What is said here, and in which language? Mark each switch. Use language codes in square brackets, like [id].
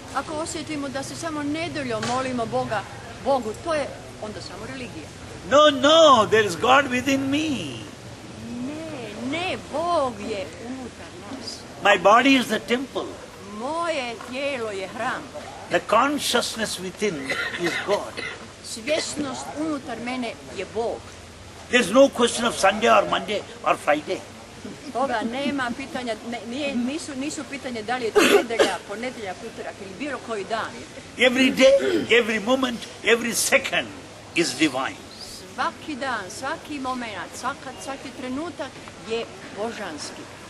[hr] Ako osjetimo da se samo nedeljom molimo Bogu, to je onda samo religija. [en] No, there is God within me. [hr] Ne, Bog je unutar nas. [en] My body is the temple. [hr] Moje tijelo je hram. [en] The consciousness within is God. [hr] Svjesnost unutar mene je Bog. [en] There's no question of Sunday or Monday or Friday. [hr] Toga nema pitanja, nisu pitanje da li je to nedelja, ponedjeljak, utorak ili bilo koji dan. [en] Every day, every moment, every second is divine. [hr] Svaki dan, svaki moment, svaki trenutak je božanski.